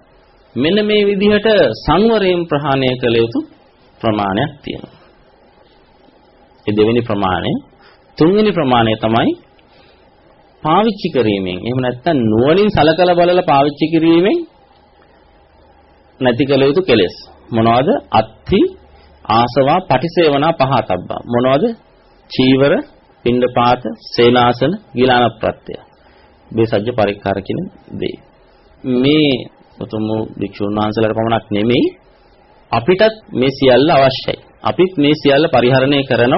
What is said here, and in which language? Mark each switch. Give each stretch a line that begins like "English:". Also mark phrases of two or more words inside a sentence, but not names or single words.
Sinhala: මෙන්න මේ විදිහට සංවරයෙන් ප්‍රහාණය කළ යුතු ප්‍රමාණයක් තියෙනවා. ඒ දෙවෙනි ප්‍රමාණය. තුන්වෙනි ප්‍රමාණය තමයි පාවිච්චි කිරීමෙන්, එහෙම නැත්නම් නුවණින් සලකලා බලලා පාවිච්චි කිරීමෙන් නැති කළ යුතු කෙලෙස්. මොනවද?
Pali: අත්ති ආසවා පටිසේවනා පහතබ්බා. මොනවද?
Sinhala: චීවර, පිණ්ඩපාත, සේනාසන, ගිලාන ප්‍රත්‍ය.
Pali: බේසජ්‍ය පරික්කාර
Sinhala: කියන දේ. මේ උතුම් භික්ෂුන් වහන්සේලාට පමණක් නෙමෙයි අපිටත් මේ සියල්ල අවශ්‍යයි. අපිත් මේ සියල්ල පරිහරණය කරනවා.